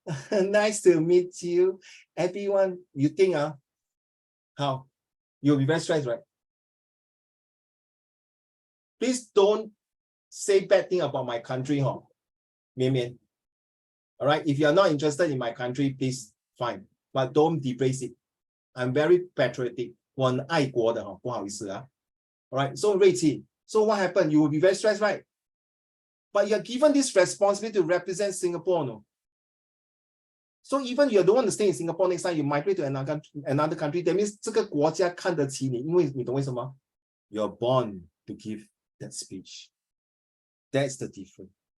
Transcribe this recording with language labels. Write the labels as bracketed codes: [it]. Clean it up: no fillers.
[en] Nice to meet you. Everyone, you think how? You'll be very stressed, right? Please don't say bad thing about my country, huh? Mian Mian. All right, if you're not interested in my country, please, fine. But don't depraise it. I'm very patriotic. [zh] 我很爱国的，不好意思啊。 [en] All right, so 瑞琪, so what happened? You will be very stressed, right? But you're given this responsibility to represent Singapore, no? So even you don't want to stay in Singapore next time, you migrate to another country, that means 这个国家看得起你，因为你懂为什么? You're born to give that speech. That's the difference.